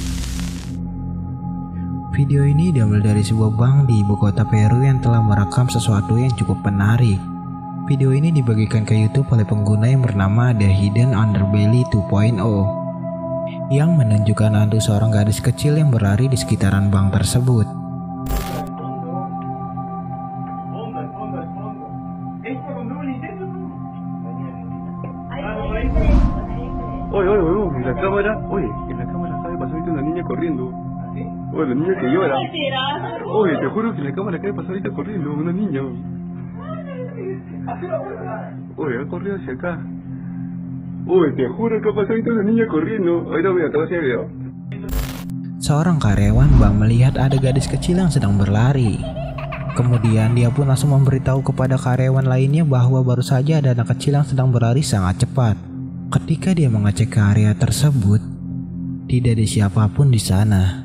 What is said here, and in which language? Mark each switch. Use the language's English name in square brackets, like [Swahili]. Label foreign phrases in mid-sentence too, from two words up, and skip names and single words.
[Indonesian] Video ini diambil dari sebuah bank di ibu kota Peru yang telah merekam sesuatu yang cukup menarik. Video ini dibagikan ke YouTube oleh pengguna yang bernama The Hidden Underbelly 2.0 yang menunjukkan hantu seorang gadis kecil yang berlari di sekitaran bank tersebut. [Spanish] En la cámara acaba de pasar ahorita una niña corriendo. Oye, la niña que llora. Oye, te juro que en la cámara acaba de pasar ahorita corriendo, una niña. Oye, ha corrido hacia acá. Oye, te juro que ha pasado ahorita una niña corriendo. Ahorita voy a te voy a hacer video. [Indonesian] Seorang karyawan bank melihat ada gadis kecil yang sedang berlari. Kemudian dia pun langsung memberitahu kepada karyawan lainnya bahwa baru saja ada anak kecil yang sedang berlari sangat cepat. Ketika dia mengecek ke area tersebut, tidak ada siapapun di sana.